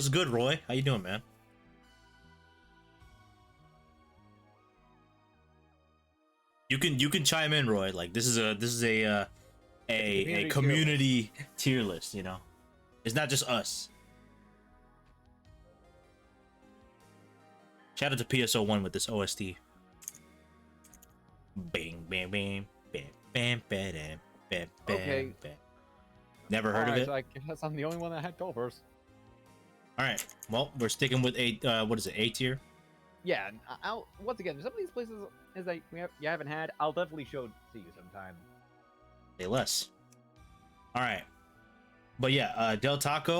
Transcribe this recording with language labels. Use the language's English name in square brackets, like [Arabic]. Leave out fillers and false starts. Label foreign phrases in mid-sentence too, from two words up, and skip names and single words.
[English] What's good, Roy? How you doing, man? You can chime in, Roy. Like this is a community community tier list. You know, it's not just us. Shout out to PSO1 with this OST. Bang, bang, bang, bam, bam, bam, bam, bam, Okay. bam. Never heard of Alright, it. so I guess I'm the only one that had Culvers. All right. Well, we're sticking with what is it? A tier. Yeah, I'll once again, some of these places is like you haven't had, I'll definitely show to you sometime. Say less. All right. But yeah, Del Taco.